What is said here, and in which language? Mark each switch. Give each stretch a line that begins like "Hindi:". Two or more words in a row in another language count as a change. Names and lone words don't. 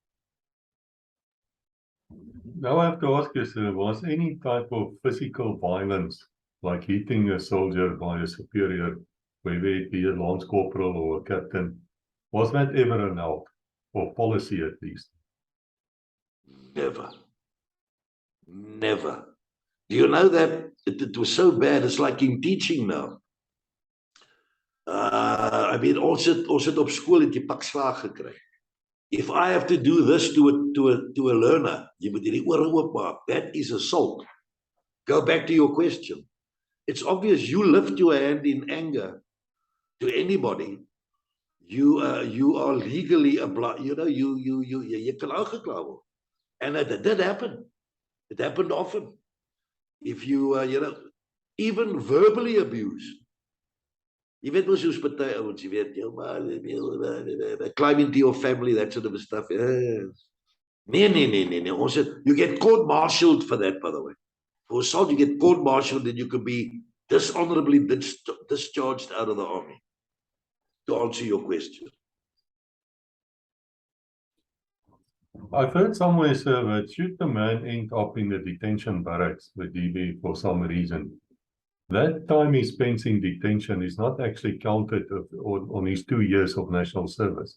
English: Now I have to ask you, sir, was any type of physical violence, like hitting a soldier by a superior, whether it be a lance corporal or a captain, was that ever allowed, or policy at least? Never. Never. Do you know that it was so bad? It's like in teaching now. I mean, also
Afrikaans: op school het jy pak slaag gekry.
English: If I have to do this to a learner,
Afrikaans: jy moet hierdie ore oopmaak.
English: That is assault. Go back to your question. It's obvious you lift your hand in anger to anybody. You are legally obliged. You know, you can
Afrikaans: aangekla word.
English: And it did happen. It happened often. If you, you know, even verbally abused.
Afrikaans: Jy weet mos soos party ouens, jy weet,
English: climb into your family, that sort of stuff.
Afrikaans: Nee. Ons het,
English: you get court-martialed for that, by the way. For assault, you get court-martialed, and you could be dishonorably discharged out of the army. To answer your question. I've heard somewhere, sir, that should the man end up in the detention barracks with DB for some reason, that time he spends in detention is not actually counted on his 2 years of national service.